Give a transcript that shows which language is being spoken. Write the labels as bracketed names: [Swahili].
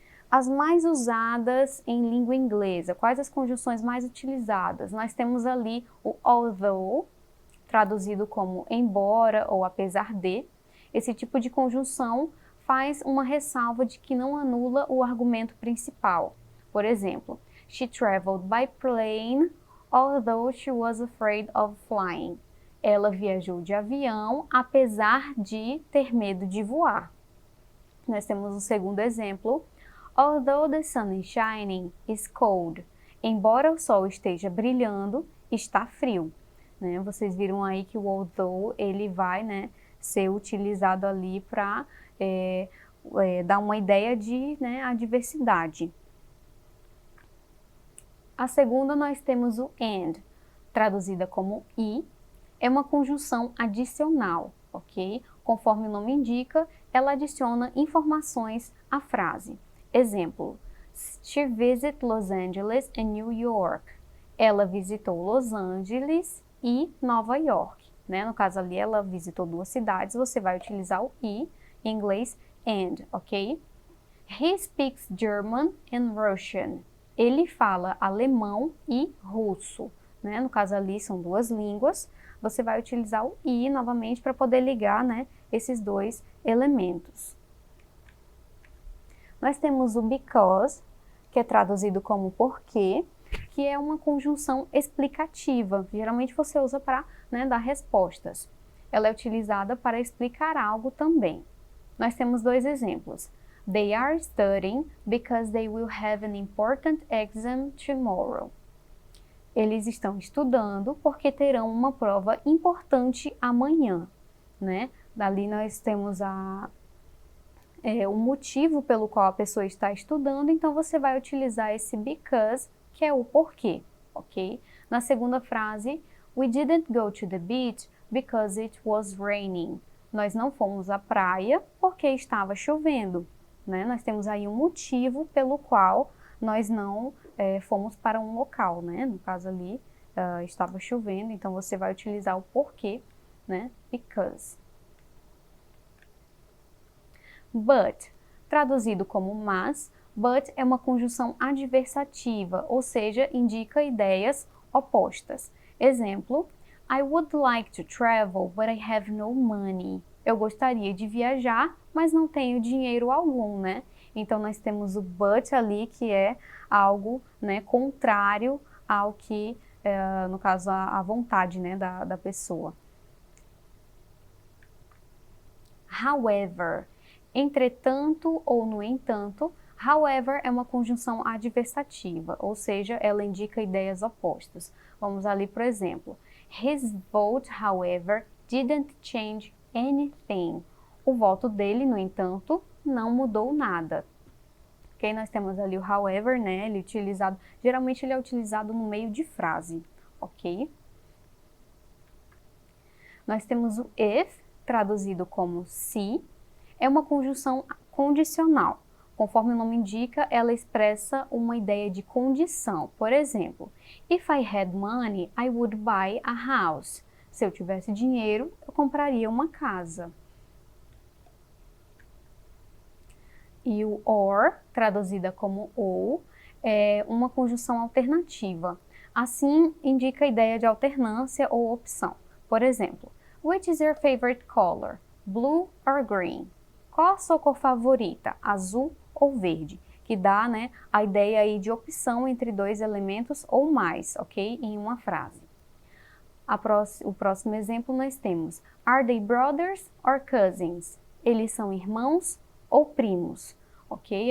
[Portuguese] As mais usadas em língua inglesa, quais as conjunções mais utilizadas? Nós temos ali o although, traduzido como embora ou apesar de. Esse tipo de conjunção faz uma ressalva de que não anula o argumento principal. Por exemplo, [English] she traveled by plane, although she was afraid of flying. [Portuguese] Ela viajou de avião, apesar de ter medo de voar. Nós temos um segundo exemplo. [English] Although the sun is shining, it's cold. [Portuguese] Embora o sol esteja brilhando, está frio. Né? Vocês viram aí que o although, ele vai, né, ser utilizado ali para dar uma ideia de, né, adversidade. A segunda nós temos o and, traduzida como e, é uma conjunção adicional, ok? Conforme o nome indica, ela adiciona informações à frase. Exemplo, [English] she visited Los Angeles and New York. [Portuguese] Ela visitou Los Angeles e Nova York, né? No caso ali, ela visitou duas cidades, você vai utilizar o e, em inglês, and, ok? [English] He speaks German and Russian. [Portuguese] Ele fala alemão e russo, né? No caso ali, são duas línguas. Você vai utilizar o e novamente para poder ligar, né, esses dois elementos. Nós temos o because, que é traduzido como porque, que é uma conjunção explicativa. Geralmente você usa para, né, dar respostas. Ela é utilizada para explicar algo também. Nós temos dois exemplos. [English] They are studying because they will have an important exam tomorrow. [Portuguese] Eles estão estudando porque terão uma prova importante amanhã, né? Dali nós temos o motivo pelo qual a pessoa está estudando, então você vai utilizar esse because, que é o porquê, ok? Na segunda frase, [English] we didn't go to the beach because it was raining. [Portuguese] Nós não fomos à praia porque estava chovendo, né? Nós temos aí um motivo pelo qual nós não fomos para um local, né? No caso ali, estava chovendo, então você vai utilizar o porquê, né? Because. But, traduzido como mas, but é uma conjunção adversativa, ou seja, indica ideias opostas. Exemplo, [English] I would like to travel, but I have no money. [Portuguese] Eu gostaria de viajar, mas não tenho dinheiro algum, né? Então, nós temos o but ali, que é algo, né, contrário ao que, no caso, a vontade, né, da pessoa. However, entretanto ou no entanto, however é uma conjunção adversativa, ou seja, ela indica ideias opostas. Vamos ali, por exemplo, [English] his vote, however, didn't change anything. [Portuguese] O voto dele, no entanto, não mudou nada. Ok? Nós temos ali o however, né? Ele é utilizado, geralmente ele é utilizado no meio de frase, ok? Nós temos o if, traduzido como se, é uma conjunção condicional. Conforme o nome indica, ela expressa uma ideia de condição. Por exemplo, [English] if I had money, I would buy a house. [Portuguese] Se eu tivesse dinheiro, eu compraria uma casa. E o or, traduzida como ou, é uma conjunção alternativa. Assim, indica a ideia de alternância ou opção. Por exemplo, [English] which is your favorite color? Blue or green? [Portuguese] Qual a sua cor favorita? Azul ou verde? Que dá, né, a ideia aí de opção entre dois elementos ou mais, ok? Em uma frase. O próximo exemplo nós temos, [English] are they brothers or cousins? [Portuguese] Eles são irmãos ou primos, ok?